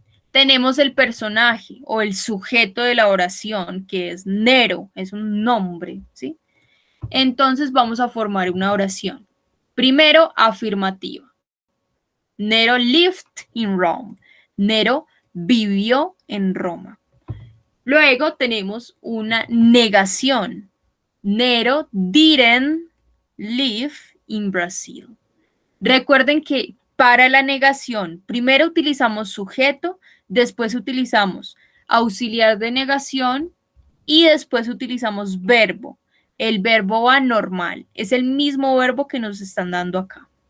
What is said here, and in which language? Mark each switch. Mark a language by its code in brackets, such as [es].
[es] Tenemos el personaje o el sujeto de la oración, que es Nero, es un nombre, ¿sí? Entonces vamos a formar una oración. Primero, afirmativa. [en] Nero lived in Rome. [es] Nero vivió en Roma. Luego tenemos una negación. [en] Nero didn't live in Brazil. [es] Recuerden que para la negación, primero utilizamos sujeto, después utilizamos auxiliar de negación y después utilizamos verbo. El verbo va normal, es el mismo verbo que nos están dando acá.